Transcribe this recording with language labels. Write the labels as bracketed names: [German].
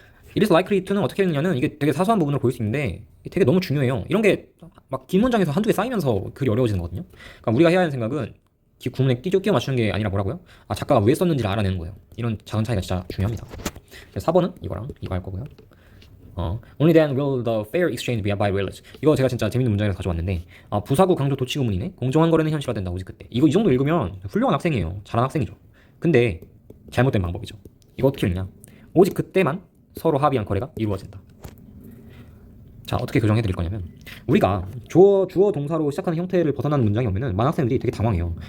[English] it is likely to [Korean] 는 어떻게 읽느냐는 이게 되게 사소한 부분으로 보일 수 있는데 되게 너무 중요해요. 이런 게 막 긴 문장에서 한두 개 쌓이면서 글이 어려워지는 거거든요. 그러니까 우리가 해야 하는 생각은 구문에 끼워 맞추는 게 아니라 뭐라고요? 작가가 왜 썼는지를 알아내는 거예요. 이런 작은 차이가 진짜 중요합니다. 4번은 이거랑 이거 할 거고요. [English] Only then will the fair exchange be by village. [Korean] 이거 제가 진짜 재밌는 문장에서 가져왔는데 부사구 강조 도치 구문이네. 공정한 거래는 현실화된다. 오직 그때. 이거 이 정도 읽으면 훌륭한 학생이에요. 잘하는 학생이죠. 근데 잘못된 방법이죠. 이거 어떻게 읽냐? 오직 그때만 서로 합의한 거래가 이루어진다. 자, 어떻게 교정해 드릴 거냐면 우리가 주어 동사로 시작하는 형태를 벗어나는 문장이 오면은 많은 학생들이 되게 당황해요.